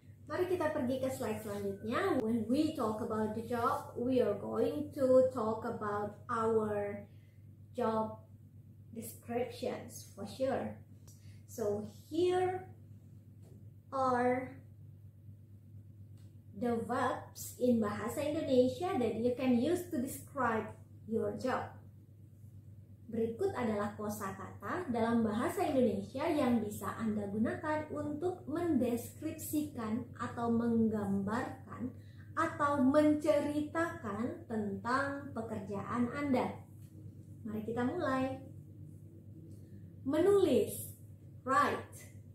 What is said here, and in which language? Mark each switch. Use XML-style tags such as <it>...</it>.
<id>Mari kita pergi ke slide selanjutnya.</id> <en>When we talk about the job, we are going to talk about our job descriptions for sure. So here are the verbs in Bahasa Indonesia that you can use to describe your job.</en> <id>Berikut adalah kosakata dalam bahasa Indonesia yang bisa Anda gunakan untuk mendeskripsikan atau menggambarkan atau menceritakan tentang pekerjaan Anda. Mari kita mulai. Menulis, write.</id>